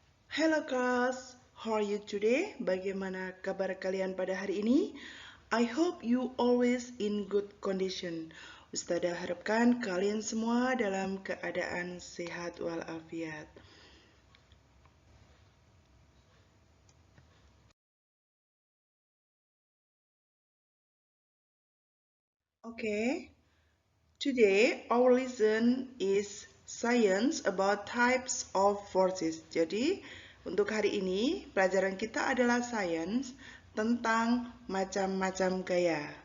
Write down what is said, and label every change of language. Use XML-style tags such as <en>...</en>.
<en>Hello class, how are you today?</en> <id>Bagaimana kabar kalian pada hari ini?</id> <en>I hope you always in good condition.</en> <id>Ustazah harapkan kalian semua dalam keadaan sehat walafiat.</id> <en>Okay, today our lesson is science about types of forces.</en> <id>Jadi, untuk hari ini pelajaran kita adalah science tentang macam-macam gaya.</id>